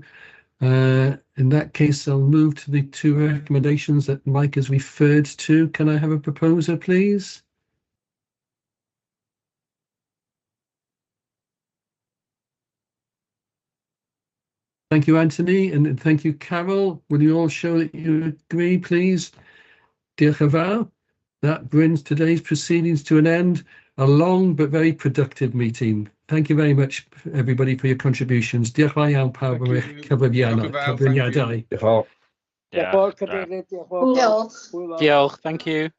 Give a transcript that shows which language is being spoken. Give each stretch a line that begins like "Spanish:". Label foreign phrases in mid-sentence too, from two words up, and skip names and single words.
English: In that case, I'll move to the 2 recommendations that Mike has referred to. Can I have a proposer, please? Thank you, Anthony, and thank you, Carol. Will you all show that you agree, please?
Welsh: Diolch yn fawr.
English: That brings today's proceedings to an end. A long but very productive meeting. Thank you very much, everybody, for your contributions.
Welsh: Diolch yn fawr iawn pawb am eich cyflwyniadau. Diolch. Diolch,
English: thank you.